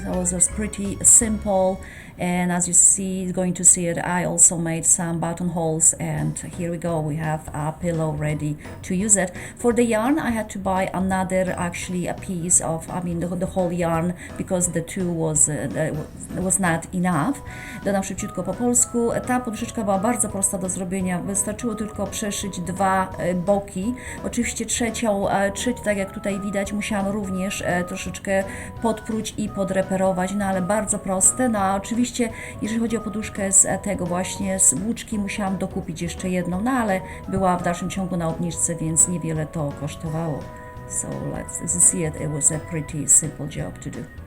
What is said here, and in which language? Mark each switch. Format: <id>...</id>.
<en>So it was just pretty simple, and as you see, going to see it, I also made some buttonholes, and here we go, we have a pillow ready to use it. For the yarn, I had to buy another, actually a piece of, the whole yarn, because the two was not enough.</en> <pl>Dodam szybciutko po polsku. Ta poduszeczka była bardzo prosta do zrobienia. Wystarczyło tylko przeszyć dwa boki. Oczywiście trzecią, tak jak tutaj widać, musiałam również troszeczkę podpróć i podreperować, no ale bardzo proste. No a oczywiście, jeżeli chodzi o poduszkę z tego właśnie, z włóczki, musiałam dokupić jeszcze jedną, no ale była w dalszym ciągu na obniżce, więc niewiele to kosztowało.</pl> <en>So let's see it. It was a pretty simple job to do.</en>